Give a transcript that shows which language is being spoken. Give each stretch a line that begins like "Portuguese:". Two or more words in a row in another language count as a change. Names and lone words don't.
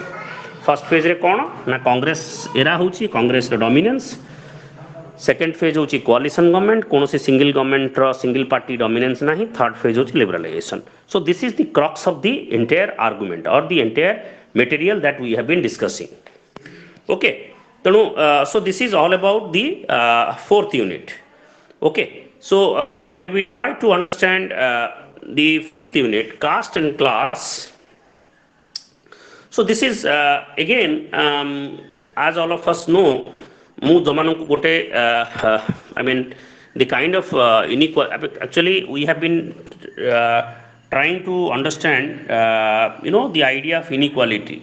English: first phase
Odia: କ'ଣ ନା
English: Congress era
Odia: ହେଉଛି
English: Congress dominance, second phase
Odia: ହେଉଛି
English: coalition government,
Odia: କୌଣସି
English: single government single party dominance
Odia: ନାହିଁ,
English: third phase
Odia: ହେଉଛି ଲିବରାଲାଇଜେସନ୍।
English: so this is the crux of the entire argument or the entire material that we have been discussing. Okay, ତେଣୁ so this is all about the fourth unit. Okay, so we try to understand the fifth unit, caste and class. So this is again as all of us know,
Odia: ମୁଁ ଯୋଉମାନଙ୍କୁ ଗୋଟେ
English: the kind of inequality, actually we have been trying to understand the idea of inequality.